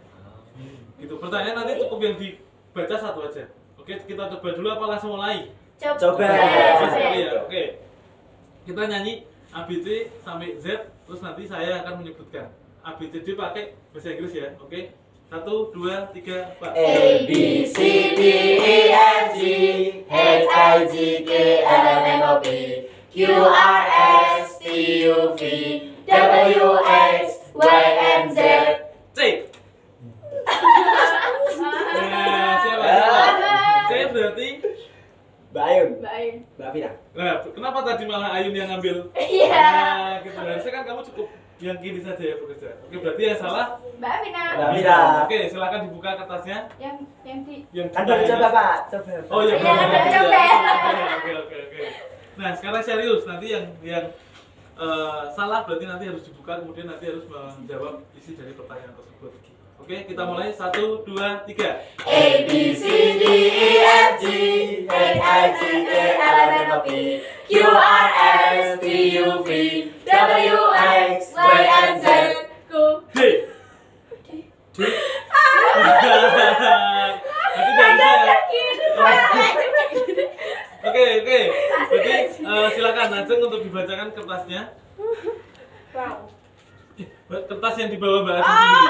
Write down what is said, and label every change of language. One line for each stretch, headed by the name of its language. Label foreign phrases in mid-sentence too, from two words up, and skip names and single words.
Indonesian: Gitu. Pertanyaan nanti cukup yang dibaca satu aja. Oke, kita coba dulu apa langsung mulai? Coba. Ya, oke. Kita nyanyi ABC sampai Z, terus nanti saya akan menyebutkan. ABCD pakai bahasa Inggris ya. Oke. 1, 2, 3, 4.
English: A B C D E F G H I J K L M N O P Q R S T U V W X Y and Z.
Indonesian: C. Nah, siapa? C berarti. Mbak Ayun. Mbak Afina. Nah, kenapa tadi malah Ayun yang ngambil? Iya. Nah, gitu. Harusnya kan kamu cukup yang kiri saja ya bekerja. Oke, berarti yang salah Mbak Afina. Mbak Afina. Oke, silakan dibuka kertasnya. Yang Kan baru coba, Pak. Coba. Oh iya, Iya, kan baru coba. Oke. Nah, sekarang serius. Nanti yang salah berarti nanti harus dibuka, kemudian nanti harus menjawab isi dari pertanyaan tersebut. Oke, kita mulai 1, 2, 3.
English: A B C D E F G H I J K L M N O P Q R S T U V W X Y and Z.
Indonesian: D. Nanti dari saya. Oke. Berarti silakan Ajeng untuk dibacakan kertasnya. Wow. Kertas yang dibawa Mbak Ajeng sendiri.